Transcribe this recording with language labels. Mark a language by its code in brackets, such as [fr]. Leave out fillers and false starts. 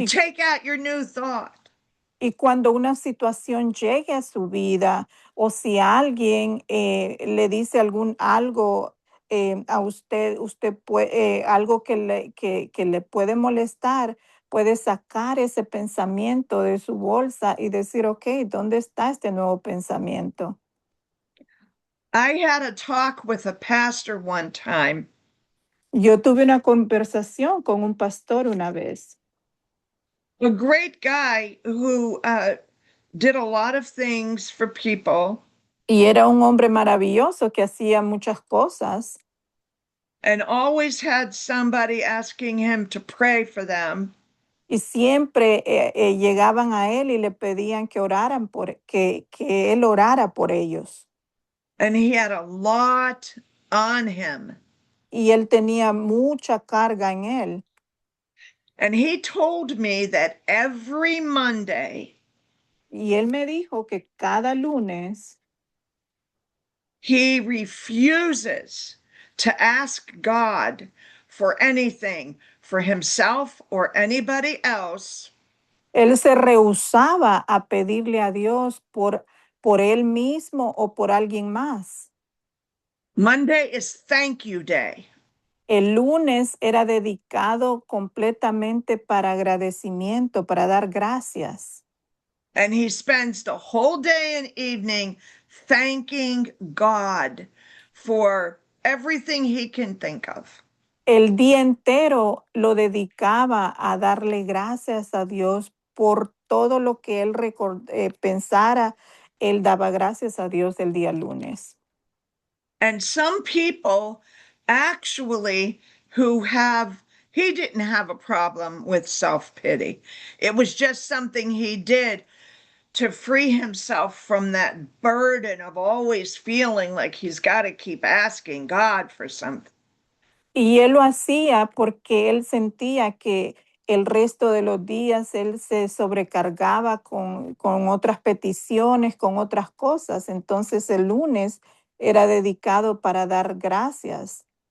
[es] Y [en] take out your new thought. [es] Y cuando una situación llegue a su vida o si alguien le dice algo a usted, usted puede, algo que le puede molestar, puede sacar ese pensamiento de su bolsa y decir, ok, ¿dónde está este nuevo pensamiento? [en] I had a talk with a pastor one time, [es] Yo tuve una conversación con un pastor una vez [en] a great guy who did a lot of things for people [es] y era un hombre maravilloso que hacía muchas cosas. [en] and always had somebody asking him to pray for them. [es] Y siempre llegaban a él y le pedían que oraran que él orara por ellos. [en] And he had a lot on him. [es] Y él tenía mucha carga en él. [en] And he told me that every Monday [es] Y él me dijo que cada lunes [en] he refuses to ask God for anything for himself or anybody else. [es] él se rehusaba a pedirle a Dios por él mismo o por alguien más. [en] Monday is thank you day. [es] El lunes era dedicado completamente para agradecimiento, para dar gracias. [en] And he spends the whole day and evening thanking God for everything he can think of. [es] El día entero lo dedicaba a darle gracias a Dios por todo lo que él pensara. Él daba gracias a Dios el día lunes. [en] And some people actually he didn't have a problem with self pity. It was just something he did to free himself from that burden of always feeling like he's got to keep asking God for something. [es] Y él lo hacía porque él sentía que el resto de los días él se sobrecargaba con otras peticiones, con otras cosas. Entonces el lunes era dedicado para dar gracias.